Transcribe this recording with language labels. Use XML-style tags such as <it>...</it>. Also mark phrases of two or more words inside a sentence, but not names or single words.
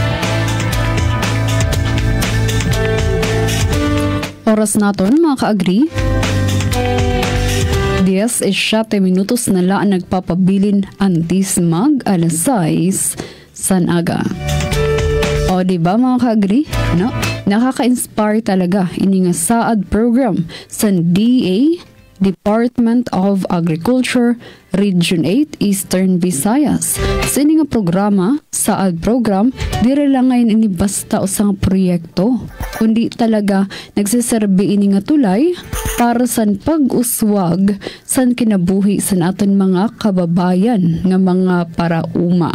<war>Oras naton mga ka-agri. 10 minutos na lang nagpapabilin antis mag alas 6 san aga. O diba mga ka-agri? No? Nakaka-inspire talaga ini nga Saad program sa DA Department of Agriculture Region 8 Eastern Visayas. Sa ini nga programa, Saad program, dire lang ngayon ini basta usang proyekto, kundi talaga nagsiserbi ini nga tulay para san pag-uswag san kinabuhi sa naton mga kababayan nga mga parauma.</war>